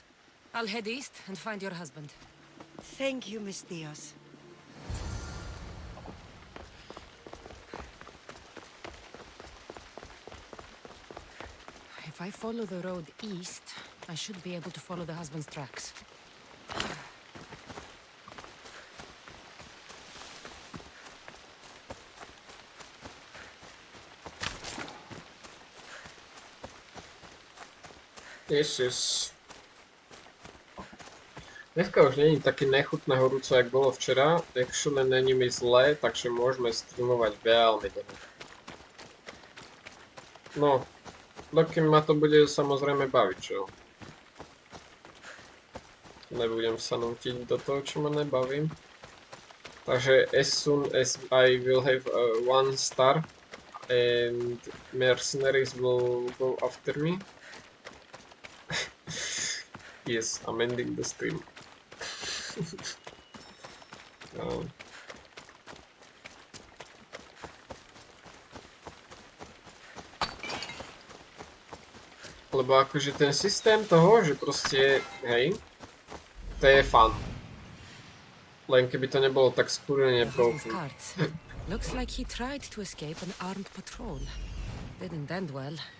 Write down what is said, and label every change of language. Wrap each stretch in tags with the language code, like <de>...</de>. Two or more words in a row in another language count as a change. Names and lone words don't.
<en>I'll head east and find your husband. Thank you, Mistios. If I follow the road east, I should be able to follow the husband's tracks.</en> <sk>Ježiš.</sk> <cs>Dneska už není taky nechutné horúco, jak bolo včera.</cs> <sk>Actually není mi zle, takže môžeme streamovať veľmi dlho. No, dokým ma to bude samozrejme baviť, čo? Nebudem sa nútiť do toho, čo ma nebaví.</sk> <en>Takže as soon as I will have 1 star and mercenaries will go after me. Yes, I'm ending the stream.</en> <sk>Lebo akože ten systém toho, že proste, hej, to je fun. Len keby to nebolo tak skúrene profi.</sk> <en>Looks like he tried to escape an armed patrol. Didn't end well.</en>